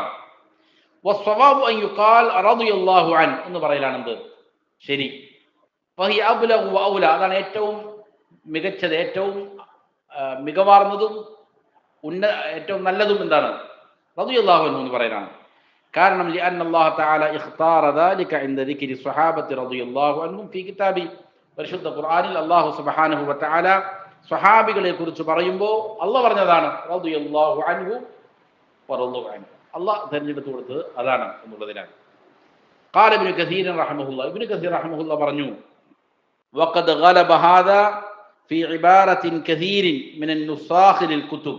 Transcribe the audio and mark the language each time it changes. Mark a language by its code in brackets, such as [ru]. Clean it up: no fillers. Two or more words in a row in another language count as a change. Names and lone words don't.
[ar] والصواب أن يقال رضي الله عن [ml] എന്ന് പറയലാണ് എന്ത് ശരി. [ar] فهي أبلغ وأولى, [ml] അതാണ് ഏറ്റവും മികച്ചത്, ഏറ്റവും മികവാർന്നതും ഏറ്റവും നല്ലതും എന്താണ്? [ar] رضي الله عنه [ml] എന്ന് പറയലാണ്. കാരണം [ar] لأن الله تعالى اختار ذلك عند ذكر الصحابة رضي الله عنهم في كتابه, [ml] പരിശുദ്ധ ഖുർആനിൽ [ar] الله سبحانه وتعالى [ml] സ്വഹാബികളെ കുറിച്ച് പറയുമ്പോൾ അല്ലാഹു പറഞ്ഞതാണ് [ar] رضي الله عنه ورضوا عنه, [ml] അള്ളാഹ് തിരഞ്ഞെടുത്തു കൊടുത്തത് അതാണ് എന്നുള്ളതിനാണ്. [ar] قال ابن كثير رحمه الله, ഇബ്നു കസീർ റഹിമഹുല്ലാ പറഞ്ഞു, وقد غلب هذا في عبارة كثير من النساخ للكتب.